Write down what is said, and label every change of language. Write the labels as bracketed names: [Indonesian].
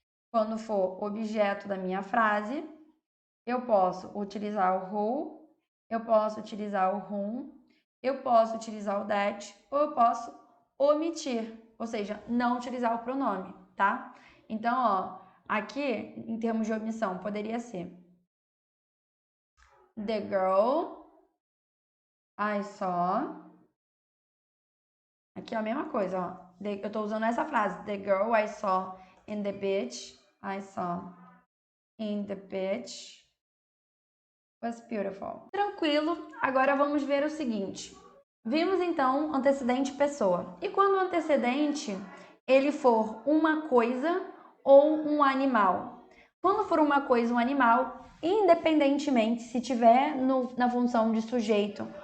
[Portuguese] Quando for objeto da minha frase, eu posso utilizar o who, eu posso utilizar o whom, eu posso utilizar o that ou eu posso omitir, ou seja, não utilizar o pronome, tá? Então, ó, aqui, em termos de omissão, poderia ser [English] the girl I saw. [Portuguese] Aqui é a mesma coisa, ó. Eu tô usando essa frase. [English] The girl I saw in the beach. I saw in the beach was beautiful. [Portuguese] Tranquilo. Agora vamos ver o seguinte. Vimos então antecedente pessoa. E quando o antecedente ele for uma coisa ou um animal? Quando for uma coisa, um animal, independentemente se tiver na função de sujeito